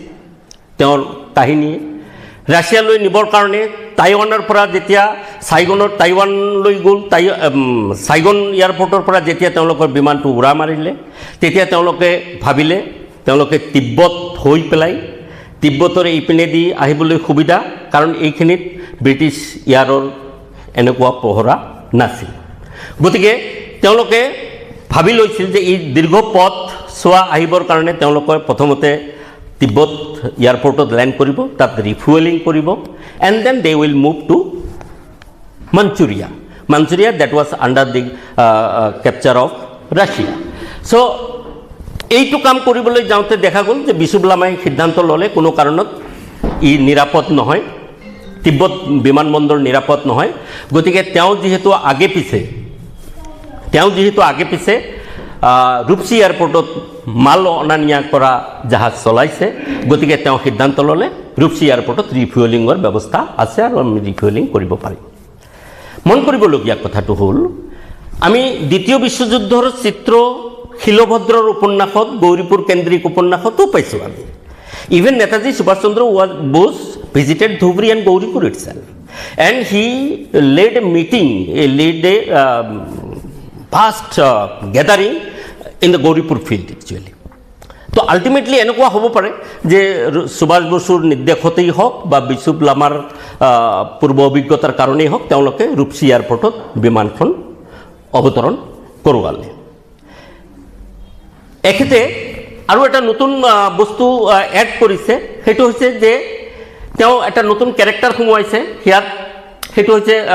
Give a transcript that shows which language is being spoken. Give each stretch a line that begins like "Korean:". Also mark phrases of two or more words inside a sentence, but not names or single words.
Assamese: তেওঁৰ কাহিনীয়ে ৰাছিয়ালৈ নিবৰ কাৰণে টাইৱানৰ পৰা যেতিয়া টাইৱানলৈ গ'ল, ছাইগন এয়াৰপৰ্টৰ পৰা যেতিয়া তেওঁলোকৰ বিমানটো উৰা মাৰিলে, তেতিয়া তেওঁলোকে ভাবিলে তেওঁলোকে তিব্বত হৈ পেলাই তিব্বতৰ এইপিনেদি আহিবলৈ সুবিধা, কাৰণ এইখিনিত ব্ৰিটিছ ইয়াৰৰ এনেকুৱা পহৰা নাছিল। গতিকে তেওঁলোকে ভাবি লৈছিল যে এই দীৰ্ঘ পথ চোৱা আহিবৰ কাৰণে তেওঁলোকে প্ৰথমতে তিব্বত এয়াৰপৰ্টত লেণ্ড কৰিব, তাত ৰিফুৱেলিং কৰিব,
English: and then they will move to Manchuria that was under the capture of Russia.
Assamese: So এইটো কাম কৰিবলৈ যাওঁতে দেখা গ'ল যে বিশুবলামাই সিদ্ধান্ত ল'লে কোনো কাৰণত ই নিৰাপদ নহয়, তিব্বত বিমানবন্দৰ নিৰাপদ নহয়। গতিকে তেওঁ যিহেতু আগে পিছে ৰূপসী এয়াৰপৰ্টত মাল অনা নিয়া কৰা জাহাজ চলাইছে। গতিকে তেওঁ সিদ্ধান্ত ল'লে ৰূপসী এয়াৰপৰ্টত ৰিফুৱেলিঙৰ ব্যৱস্থা আছে আৰু আমি ৰিফুৱেলিং কৰিব পাৰিম। মন কৰিবলগীয়া কথাটো হ'ল, আমি দ্বিতীয় বিশ্বযুদ্ধৰ চিত্ৰ শিলভদ্ৰৰ উপন্যাসত, গৌৰীপুৰ কেন্দ্ৰিক উপন্যাসতো পাইছোঁ আমি।
English: ইভেন নেতাজী সুভাষ চন্দ্ৰ Bose visited Dhubri and Gauripur itself, and he led a vast gathering in the Gauripur field actually.
Assamese: তো আল্টিমেটলি এনেকুৱা হ'ব পাৰে যে সুভাষ বসুৰ নিৰ্দেশতেই হওক বা বিশুবলামাৰ পূৰ্ব অভিজ্ঞতাৰ কাৰণেই হওক, তেওঁলোকে ৰূপসী এয়াৰপৰ্টত বিমানখন অৱতৰণ কৰোৱালে। এখেতে আৰু এটা নতুন বস্তু এড কৰিছে, সেইটো হৈছে যে তেওঁ এটা নতুন কেৰেক্টাৰ সোমোৱাইছে ইয়াত, সেইটো হৈছে